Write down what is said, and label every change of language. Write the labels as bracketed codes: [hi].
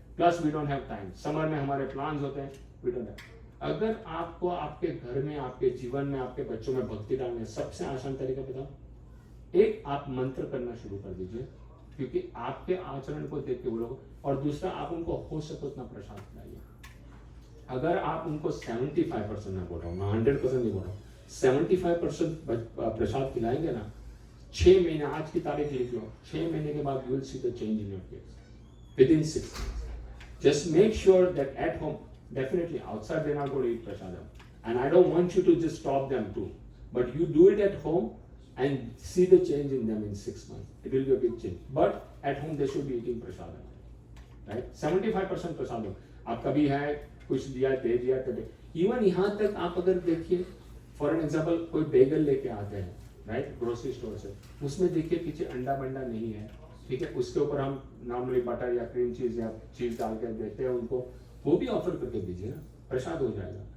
[en] plus we don't have time, [hi] summer में हमारे plans होते हैं, [en] We don't have. [hi] अगर आपको आपके घर में, आपके जीवन में, आपके बच्चों में भक्ति डालनी है, सबसे आसान तरीका बताओ, एक आप मंत्र करना शुरू कर दीजिए, क्योंकि आपके आचरण को देख के वो लोग, और दूसरा आप उनको हो सके उतना प्रसाद खिलाइए। अगर आप उनको 75% मैं बोल रहा हूँ, मैं 100% नहीं बोल रहा हूँ, 75% प्रसाद खिलाएंगे ना, 6 महीने, आज की तारीख लिख लो, 6 महीने के बाद [en] You will see the change in your kids within 6 months. Just make sure that at home, definitely outside they're not going to eat prasadam, and I don't want you to just stop them too, but you do it at home and see the change in them in 6 months. It will be a big change, but at home they should be eating prasadam, right? 75% prasadam. [hi] आप कभी है कुछ दिया, दे दिया, कभी even यहाँ तक आप अगर देखिए, फॉर एन एग्जाम्पल कोई बेगल लेके आते हैं, राइट, ग्रोसरी स्टोर से, उसमें देखिए पीछे अंडा बंडा नहीं है, ठीक है, उसके ऊपर हम नॉर्मली बटर या क्रीम चीज या चीज डाल के देते हैं उनको, वो भी ऑफर करके दीजिए ना, प्रसाद हो जाएगा।